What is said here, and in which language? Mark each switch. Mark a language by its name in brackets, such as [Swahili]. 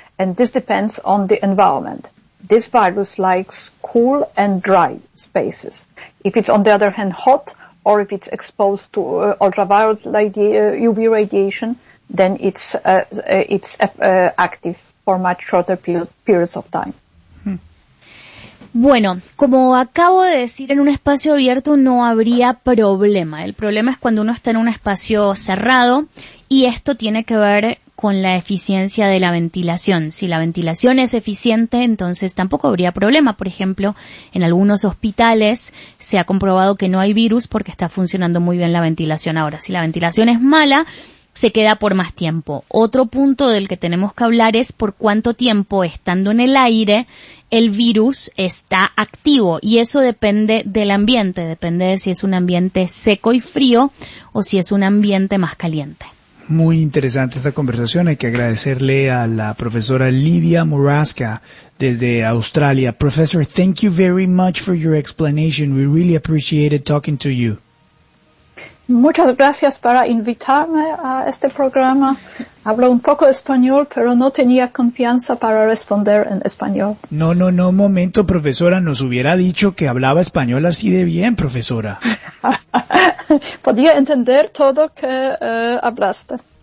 [English] And this depends on the environment. This virus likes cool and dry spaces. If it's, on the other hand, hot, or if it's exposed to ultraviolet UV radiation, then it's active for much shorter periods of time. [Spanish] Bueno, como acabo de decir, en un espacio abierto no habría problema. El problema es cuando uno está en un espacio cerrado y esto tiene que ver con la eficiencia de la ventilación. Si la ventilación es eficiente, entonces tampoco habría problema. Por ejemplo, en algunos hospitales se ha comprobado que no hay virus porque está funcionando muy bien la ventilación. Ahora, si la ventilación es mala, se queda por más tiempo. Otro punto del que tenemos que hablar es por cuánto tiempo, estando en el aire, el virus está activo, y eso depende del ambiente, depende de si es un ambiente seco y frío o si es un ambiente más caliente. Muy interesante esta conversación. Hay que agradecerle a la profesora Lidia Muraska desde Australia. [English] Professor, thank you very much for your explanation. We really appreciated talking to you. [Spanish] Muchas gracias por invitarme a este programa. Hablo un poco español, pero no tenía confianza para responder en español. No, no, no, un momento, profesora. Nos hubiera dicho que hablaba español así de bien, profesora. Podía entender todo que hablaste.